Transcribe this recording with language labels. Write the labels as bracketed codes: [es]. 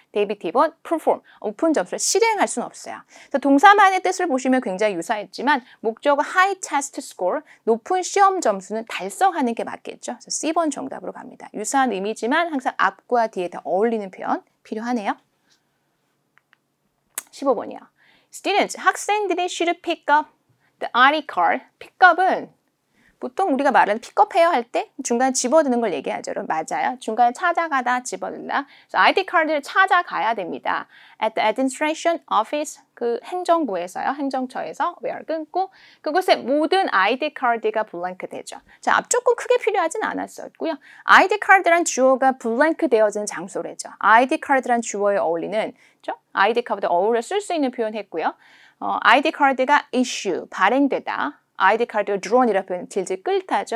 [ko] D번 perform, 높은 점수를 실행할 수는 없어요. 그래서 동사만의 뜻을 보시면 굉장히 유사했지만 목적어 [en] high test score, [ko] 높은 시험 점수는 달성하는 게 맞겠죠. 그래서 C번 정답으로 갑니다. 유사한 의미지만 항상 앞과 뒤에 다 어울리는 표현 필요하네요. 15번이요. [en] Students, [ko] 학생들이 [en] should pick up the ID card. [ko] pickup은 보통 우리가 말하는 픽업해야 할 때 중간에 집어드는 걸 얘기하죠. 맞아요. 중간에 찾아가다 집어든다. 그래서 ID 카드를 찾아가야 됩니다. [en] At the administration office, [ko] 그 행정부에서요. 행정처에서 where 끊고 그곳에 모든 ID 카드가 블랭크 되죠. 자, 앞조건 크게 필요하진 않았었고요. ID 카드란 주어가 블랭크 되어지는 장소래죠. ID 카드란 주어에 어울리는 ID 카드 어울려 쓸 수 있는 표현했고요. ID 카드가 issue, 발행되다. ID 카드가 drawn이라는 표현 질질 끌다죠.